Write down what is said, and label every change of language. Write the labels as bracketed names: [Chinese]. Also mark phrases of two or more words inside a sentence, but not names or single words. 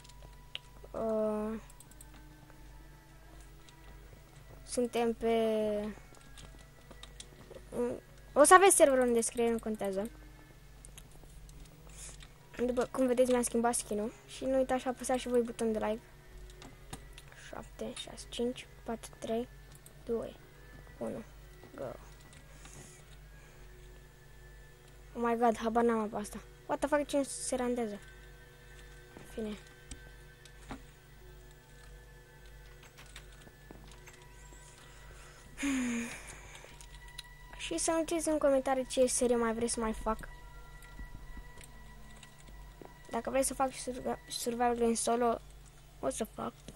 [Romanian] Suntem pe... O să aveți serverul în descriere, nu contează. După cum vedeți, mi-am schimbat skin-ul. Și nu uitați să apăsați și voi butonul de like. 7, 6, 5, 4, 3, 2, 1, go. [English] Oh my god, [Romanian] habar n-am pe asta. [English] What the fuck, [Romanian] ce se randează? Fine. Și să nu știți în comentarii ce serie mai vreți să mai fac. Dacă vreți să fac și Survival Games solo, o să fac.